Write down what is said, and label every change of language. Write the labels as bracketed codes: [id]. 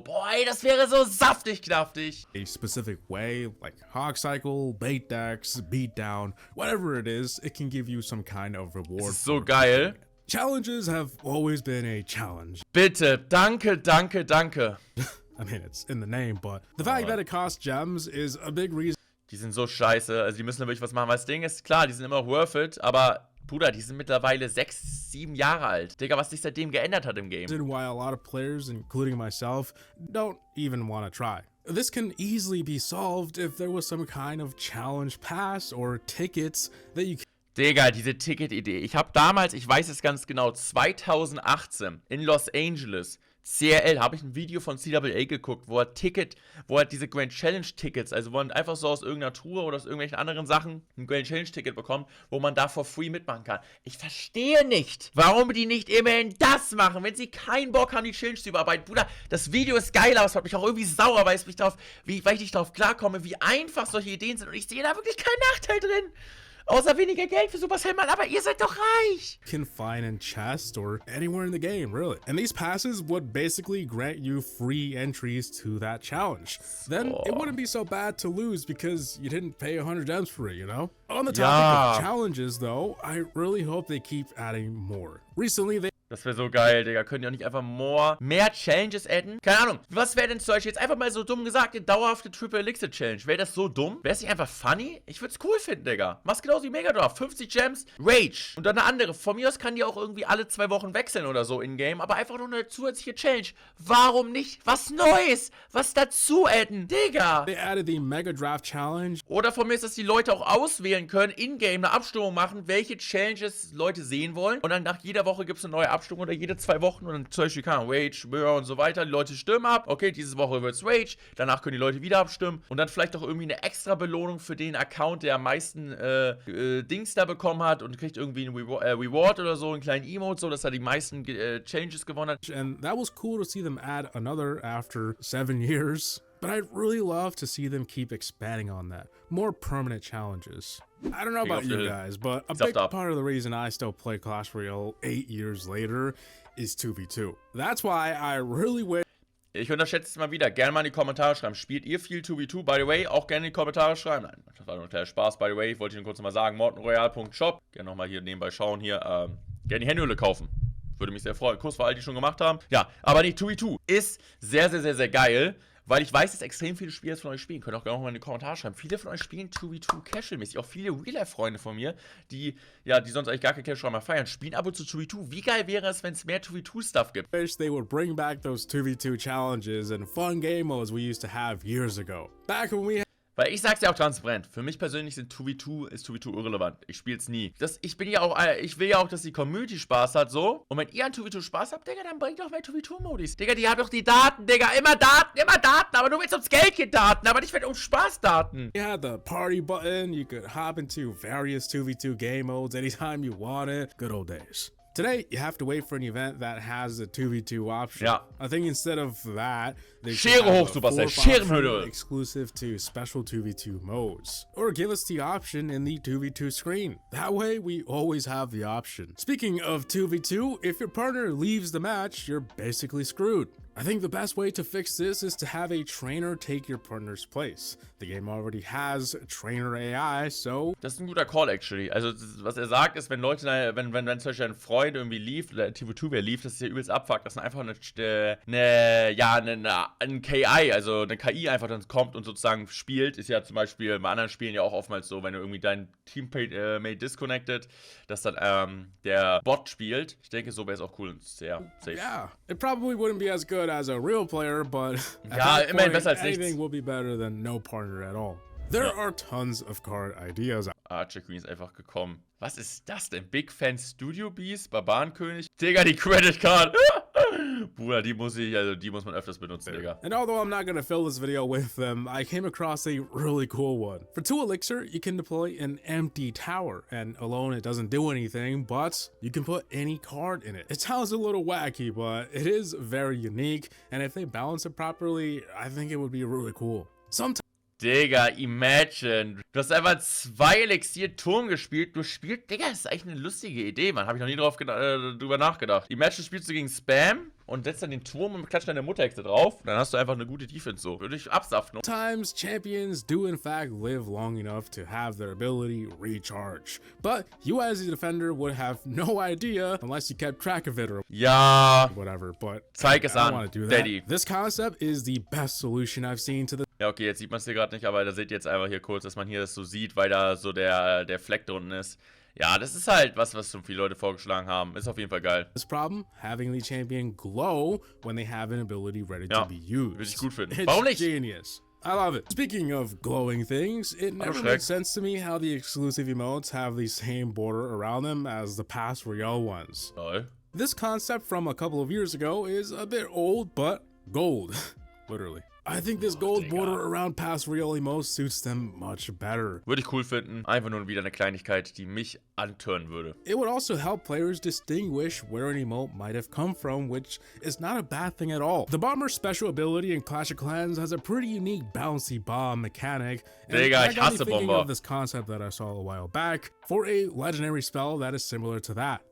[de] Boah, ey, das wäre so saftig knaftig. [en] a specific way, like Hog Cycle, Bait Decks, Beatdown, whatever it is, it can give you some kind of reward. [de] Das ist so geil. [en] Challenges have always been a challenge. [de] Bitte, danke, danke, danke. [en] I mean, it's in the name, but the fact that it costs gems is a big reason [de] Die sind so scheiße, also die müssen da wirklich was machen. Weil das Ding ist, klar, die sind immer [en] worth it, [de] aber Bruder, die sind mittlerweile 6, 7 Jahre alt. Digga, was sich seitdem geändert hat im Game. [en] why a lot of players, including myself, don't even want to try. This can easily be solved if there was some kind of challenge pass or tickets that you [de] Digga, diese Ticket-Idee. Ich habe damals, ich weiß es ganz genau, 2018 in Los Angeles, CRL, habe ich ein Video von CAA geguckt, wo er diese Grand Challenge-Tickets, also wo man einfach so aus irgendeiner Tour oder aus irgendwelchen anderen Sachen ein Grand Challenge-Ticket bekommt, wo man da [en] for free [de] mitmachen kann. Ich verstehe nicht, warum die nicht immerhin das machen, wenn sie keinen Bock haben, die Challenge zu überarbeiten. Bruder, das Video ist geil, aber es macht mich auch irgendwie sauer, weil ich nicht darauf klarkomme, wie einfach solche Ideen sind und ich sehe da wirklich keinen Nachteil drin. Außer weniger Geld für Supercell, Mann, aber ihr seid doch reich! [en] can find in chest or anywhere in the game, really. And these passes would basically grant you free entries to that challenge. Then it wouldn't be so bad to lose because you didn't pay 100 gems for it, you know? On the topic of challenges, though, I really hope they keep adding more. Recently, they [de] Das wäre so geil, Digga. Könnt ihr auch nicht einfach mehr Challenges adden? Keine Ahnung. Was wäre denn zum Beispiel jetzt einfach mal so dumm gesagt, eine dauerhafte Triple Elixir Challenge? Wäre das so dumm? Wäre es nicht einfach funny? Ich würde es cool finden, Digga. Mach's genauso wie Megadorf. 50 Gems, Rage. Und dann eine andere. Von mir aus kann die auch irgendwie alle 2 Wochen wechseln oder so in-game. Aber einfach nur eine zusätzliche Challenge. Warum nicht? Was Neues? Was dazu adden? Digga. [en] added the Mega Draft Challenge. [de] Oder von mir ist, dass die Leute auch auswählen können, in-game eine Abstimmung machen, welche Challenges Leute sehen wollen. Und dann nach jeder Woche gibt es eine neue Abstimmung oder jede 2 Wochen. Und dann zum Beispiel kann Rage, Mirror und so weiter. Die Leute stimmen ab. Okay, diese Woche wird's Rage. Danach können die Leute wieder abstimmen. Und dann vielleicht auch irgendwie eine extra Belohnung für den Account, der am meisten Dings da bekommen hat. Und kriegt irgendwie einen Reward oder so, einen kleinen Emote, so dass er die meisten Challenges gewonnen hat. [en] And that was cool to see them add another after 7 years. But I'd really love to see them keep expanding on that. More permanent challenges. I don't know about you guys, but a big part of the reason I still play Clash Royale 8 years later is 2v2. That's why I really wish. [de] Ich unterschätze es mal wieder. Gerne mal in die Kommentare schreiben. Spielt ihr viel 2v2? [en] By the way, [de] auch gerne in die Kommentare schreiben. Nein, das war nur ein kleiner Spaß. By the way, ich wollte Ihnen kurz mal sagen, mortenroyale.shop. Gerne nochmal hier nebenbei schauen. Hier, gerne die Handyhülle kaufen. Würde mich sehr freuen. Kuss für all die schon gemacht haben. Ja, aber nicht 2v2 ist sehr, sehr, sehr, sehr geil. Weil ich weiß, dass extrem viele Spieler von euch spielen. Könnt auch gerne mal in die Kommentare schreiben. Viele von euch spielen 2v2 casual-mäßig. Auch viele Real-Life-Freunde von mir, die sonst eigentlich gar kein Casual mehr feiern, spielen ab und zu 2v2. Wie geil wäre es, wenn es mehr 2v2-Stuff gibt? [en] Wish they would bring back those 2v2 challenges and fun game modes we used to have years ago. Back when we [de] Weil ich sag's ja auch transparent, für mich persönlich ist 2v2 irrelevant. Ich spiel's nie. Ich will ja auch, dass die Community Spaß hat, so. Und wenn ihr an 2v2 Spaß habt, Digga, dann bringt doch mehr 2v2-Modis. Digga, die haben doch die Daten, Digga. Immer Daten, aber du willst ums Geld gehen Daten, aber nicht um Spaß Daten. [en] You had the party button, you could hop into various 2v2 game modes anytime you wanted. Good old days. Today, you have to wait for an event that has a 2v2 option. [de] Ja. [en] I think instead of that, they [de] Schere hoch, Supercell, Scherenhöhle. [en] Exclusive to special 2v2 modes. Or give us the option in the 2v2 screen. That way, we always have the option. Speaking of 2v2, if your partner leaves the match, you're basically screwed. I think the best way to fix this is to have a trainer take your partner's place. The game already has trainer AI, so... [de] Das ist ein guter Call, [en] actually. [de] Also, was er sagt, ist, wenn Leute, wenn zum Beispiel ein Freund irgendwie lief, oder TV2 wer lief, das ist ja übelst abfuckt, dass dann einfach ein KI, also eine KI einfach dann kommt und sozusagen spielt. Ist ja zum Beispiel bei anderen Spielen ja auch oftmals so, wenn du irgendwie dein Teammate disconnected, dass dann der Bot spielt. Ich denke, so wäre es auch cool und sehr safe. [en] Yeah, it probably wouldn't be as good as a real player, but [de] ja, immerhin besser als [en] anything [de] nichts. [en] will be better than no partner at all. There are tons of card ideas. [de] Archer Queen ist einfach gekommen. Was ist das denn? Big Fan Studio Beast, Barbarenkönig? Digga, die Credit Card. Bruder, die muss man öfters benutzen, Digga. [en] And although I'm not gonna fill this video with them, I came across a really cool one. For 2 Elixir, you can deploy an empty tower, and alone it doesn't do anything, but you can put any card in it. It sounds a little wacky, but it is very unique, and if they balance it properly, I think it would be really cool. Sometimes [de] Digga, [en] imagine. [de] Du hast einfach 2 Elixier-Turm gespielt. Digga, das ist eigentlich eine lustige Idee, Mann. Habe ich noch nie drüber nachgedacht. [en] Imagine [de] spielst du gegen Spam und setzt dann den Turm und klatscht deine Mutterhexe drauf. Dann hast du einfach eine gute Defense so. Würde ich absaften. [en] Sometimes champions do in fact live long enough to have their ability recharge. But you as a defender would have no idea unless you kept track of it or whatever. But [de] zeig es an, [en] want to do Daddy. This concept is the best solution I've seen to the. [de] Ja, okay, jetzt sieht man es hier gerade nicht, aber da seht ihr jetzt einfach hier kurz, dass man hier das so sieht, weil da so der Fleck da unten ist. Ja, das ist halt was schon viele Leute vorgeschlagen haben. Ist auf jeden Fall geil. [en] This problem, having the champion glow when they have an ability ready to be used. [de] Würde ich gut finden. [en] It's [de] Warum nicht? [en] Genius. I love it. Speaking of glowing things, it never made sense to me how the exclusive emotes have the same border around them as the past Royale ones. [de] Toll. [en] This concept from a couple of years ago is a bit old, but gold. Literally. I think this gold border around past Royale emotes suits them much better. [de] Würde ich cool finden. Einfach nur wieder eine Kleinigkeit, die mich antören würde. [en] It would also help players distinguish where an emote might have come from, which is not a bad thing at all. The bomber's special ability in Clash of Clans has a pretty unique bouncy bomb mechanic. And [de] Digga, ich hasse [en] thinking [de] Bomber. [en] of this concept that I saw a while back for a legendary spell that is similar to that.